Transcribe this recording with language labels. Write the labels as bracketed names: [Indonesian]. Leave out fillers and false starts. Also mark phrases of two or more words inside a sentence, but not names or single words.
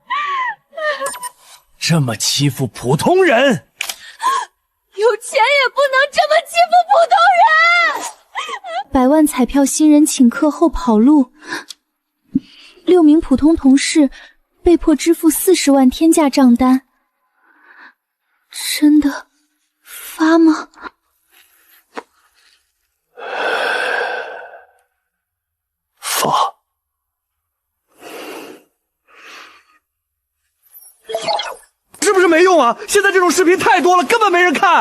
[Chinese] 這麼欺負普通人，有錢也不能這麼欺負普通人。 100萬彩票新人请客後跑路，6名普通同事被迫支付40萬天價賬單。真的发嗎？发。是不是没用啊？现在这种视频太多了，根本没人看。